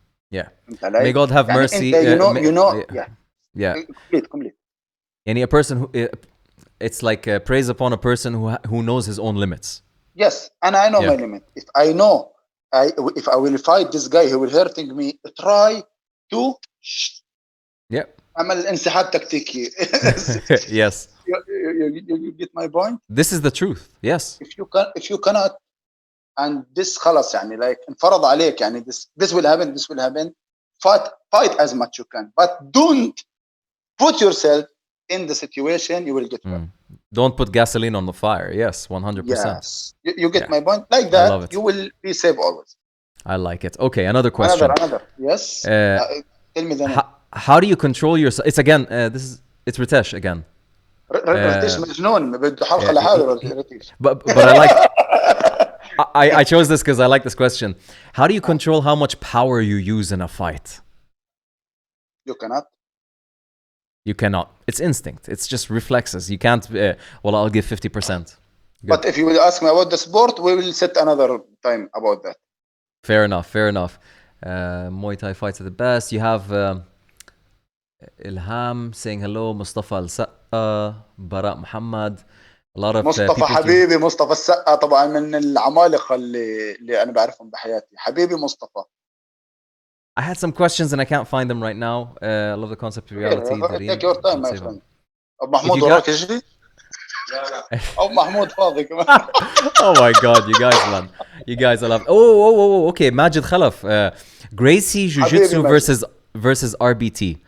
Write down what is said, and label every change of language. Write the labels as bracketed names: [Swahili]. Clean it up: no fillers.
[English] Yeah. May God have mercy. You know. Yeah. Yeah. Complete. a person who it's like praise upon a person who knows his own limits. Yes, and I know my limit. If I know, if I will fight this guy, he will hurting me. Try to [Arabic] عمل انسحاب تكتيكي. [English] Yes. You get my point? This is the truth. Yes. If you cannot, and this [Arabic] خلاص يعني [English] like [Arabic] انفرض عليك يعني [English] this will happen. Fight as much you can, but don't put yourself in the situation you will get hurt. Don't put gasoline on the fire. Yes, 100%. Yes, you get my point. Like that, you will be safe always. I like it. Okay, another question. Another. Yes. Tell me the name. How do you control yourself? It's again. It's Ritesh again. [Arabic] رتيش مجنون بده حلقة لحاله رتيش. [English] But I like. I chose this because I like this question. How do you control how much power you use in a fight? You cannot. You cannot. It's instinct. It's just reflexes. You can't. Well, I'll give 50%. But if you will ask me about the sport, we will set another time about that. Fair enough. Muay Thai fights are the best. You have Ilham saying hello. Mustafa Al-Saqqa, Barak Muhammad. A lot of [Arabic] مصطفى حبيبي مصطفى السقا طبعا من العمالقة اللي أنا بعرفهم بحياتي. حبيبي مصطفى. [English] I had some questions and I can't find them right now. I love the concept of reality. Take your time, my friend. [Arabic] أبو محمود وراك يجري؟ لا. أبو محمود فاضي كمان. [English] Oh my God, you guys are love. Oh, okay. Majid Khalaf, Gracie Jiu-Jitsu versus RBT.